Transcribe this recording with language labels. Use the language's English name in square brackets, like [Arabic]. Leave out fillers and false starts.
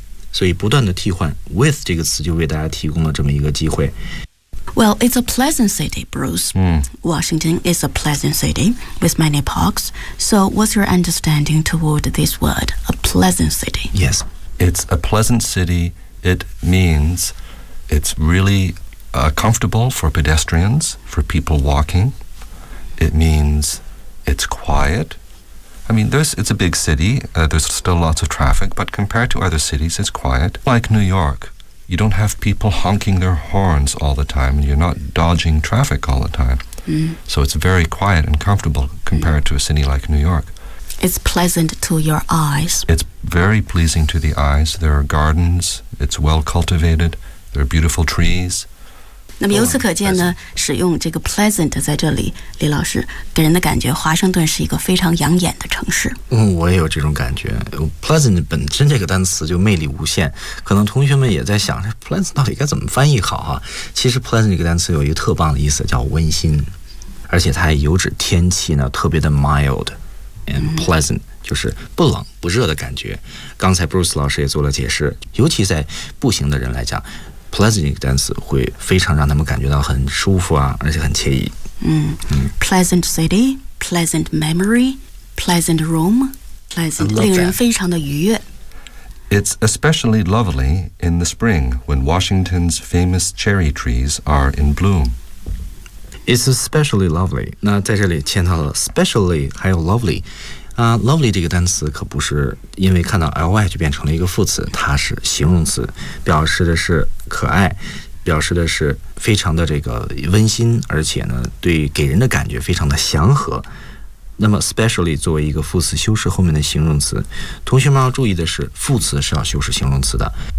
[Chinese] 怎么说都是可以的。所以语言表达法的灵活性在于替换，所以不断的替换。With 这个词就为大家提供了这么一个机会。Well, [English] it's a pleasant city, Bruce. Washington is a pleasant city with many parks. So what's your understanding toward this word, a pleasant city? Yes. It's a pleasant city. It means it's really comfortable for pedestrians, for people walking. It means it's quiet. I mean, it's a big city. There's still lots of traffic, but compared to other cities, it's quiet. Like New York, you don't have people honking their horns all the time, and you're not dodging traffic all the time. So it's very quiet and comfortable compared to a city like New York. It's pleasant to your eyes. It's very pleasing to the eyes. There are gardens. It's well cultivated. There are beautiful trees. [Chinese] 那么由此可见呢，使用这个 pleasant 在这里，李老师给人的感觉，华盛顿是一个非常养眼的城市。我也有这种感觉。pleasant 本身这个单词就魅力无限，可能同学们也在想，pleasant 到底该怎么翻译好啊？其实 pleasant 这个单词有一个特棒的意思，叫温馨，而且它还有指天气呢，特别的 mild。 And pleasant 就是不冷不热的感觉。刚才 Bruce 老师也做了解释，尤其在步行的人来讲， pleasant 这个单词会非常让他们感觉到很舒服啊，而且很惬意。 [English] Pleasant city, pleasant memory, pleasant room, pleasant [Chinese] 令人非常的愉悦。 [English] It's especially lovely in the spring when Washington's famous cherry trees are in bloom. It's especially lovely. [Chinese] 那在这里签到了especially 还有lovely。Lovely 这个单词可不是因为看到 ly 就变成了一个副词，它是形容词，表示的是可爱，表示的是非常的这个温馨，而且呢对给人的感觉非常的祥和。那么especially 作为一个副词修饰后面的形容词，同学们要注意的是副词是要修饰形容词的。